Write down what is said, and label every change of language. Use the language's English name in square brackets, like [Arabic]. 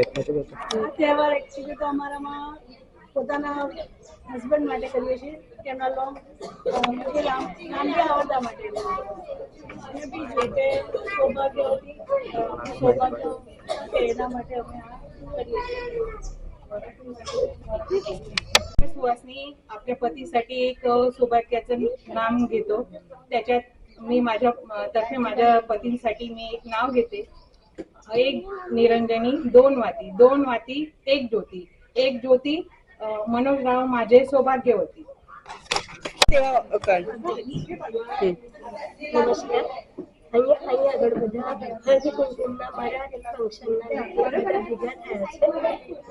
[Gujarati] તહેવાર એકચ્યુઅલી તો અમારામાં પોતાના હસબન્ડ માટે કરીએ છીએ કે એમના નામ બી આવડતા માટે અને બીજું કે સૌભાગ્યવતી સૌભાગ્ય એના માટે અમે આ કરીએ છીએ. [Marathi] सुहासनी आपल्या पतीसाठी एक सौभाग्याचं नाम घेतो. त्याच्यात मी माझ्या तर्फे माझ्या पतींसाठी मी एक नाव घेते. एक निरंजनी, दोन वाती एक ज्योती. एक ज्योती मनोजराव माझे सौभाग्यवती. [Gujarati] નમસ્કાર. અહીંયા આગળ બધા હળદી કુમકુમના મારા એક ફંક્શનના બધા ભેગા થયા છે.